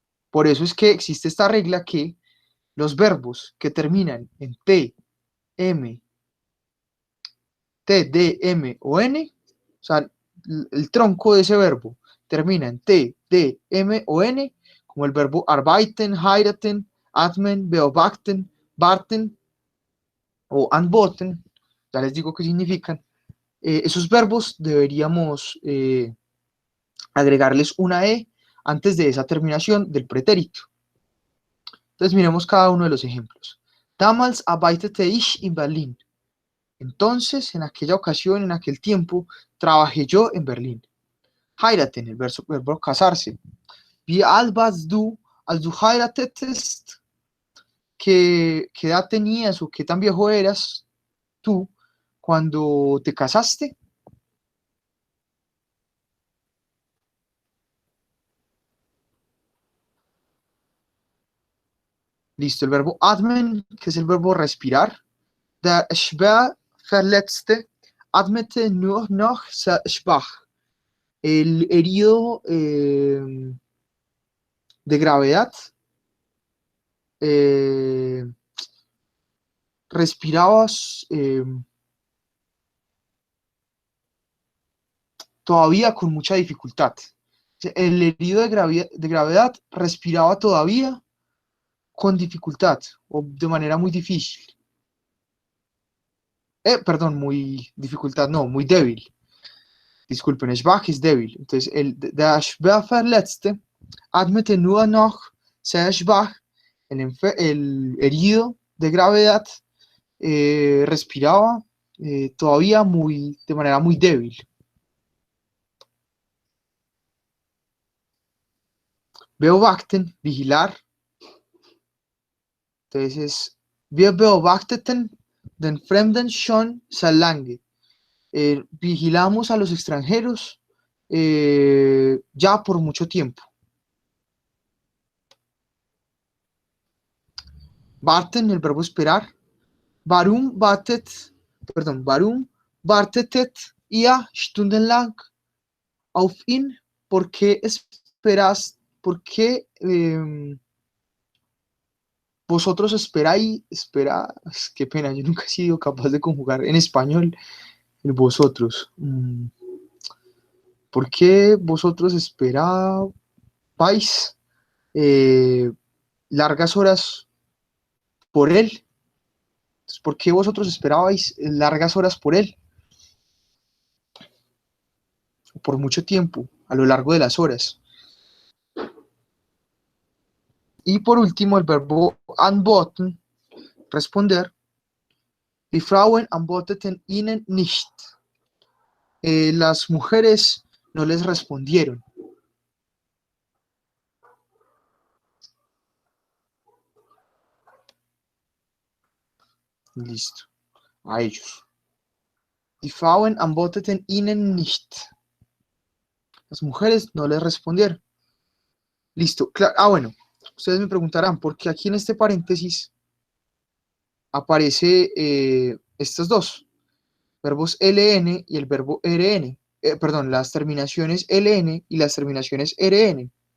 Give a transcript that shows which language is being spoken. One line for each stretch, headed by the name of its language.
Spanish: Por eso es que existe esta regla que los verbos que terminan en T, M, T, D, M o N, o sea, el tronco de ese verbo termina en T, D, M o N, como el verbo arbeiten, heiraten, atmen, beobachten, barten o anboten, ya les digo qué significan. Esos verbos deberíamos agregarles una E antes de esa terminación del pretérito. Entonces miremos cada uno de los ejemplos.
German: Damals arbeitete ich in Berlin.
Spanish: Entonces, en aquella ocasión, en aquel tiempo, trabajé yo en Berlín. Heiraten, el verbo casarse.
German: Wie alt warst du, als du heiratetest?
Spanish: ¿Qué edad tenías o qué tan viejo eras tú cuando te casaste? Listo, el verbo atmen, que es el verbo respirar.
German: Der schwer Verletzte atmete nur noch sehr schwach.
Spanish: El herido de gravedad eh, respirabas todavía con mucha dificultad. El herido de gravedad respiraba todavía con dificultad o de manera muy difícil. Perdón, muy dificultad, no, muy débil. Disculpen, schwach es débil. Entonces,
German: der schwer Verletzte atmete nur noch sehr schwach.
Spanish: El herido de gravedad respiraba todavía de manera muy débil. Beobachten, vigilar. Entonces,
German: wir beobachteten den Fremden schon sehr lange.
Spanish: Vigilamos a los extranjeros ya por mucho tiempo. Warten, el verbo esperar.
German: Warum wartetet ihr stundenlang auf ihn?
Spanish: ¿Por qué esperas? ¿Por qué vosotros esperáis? Qué pena, yo nunca he sido capaz de conjugar en español el vosotros. ¿Por qué vosotros esperabais largas horas por él? Entonces, ¿por qué vosotros esperabais largas horas por él? Por mucho tiempo, a lo largo de las horas. Y por último, el verbo antworten, responder.
German: Die Frauen antworteten ihnen nicht.
Spanish: Las mujeres no les respondieron. Listo. A ellos.
German: Die Frauen antworteten ihnen nicht.
Spanish: Las mujeres no les respondieron. Listo. Bueno. Ustedes me preguntarán, ¿por qué aquí en este paréntesis aparece estos dos? Verbos LN y el verbo RN. Perdón, las terminaciones LN y las terminaciones RN.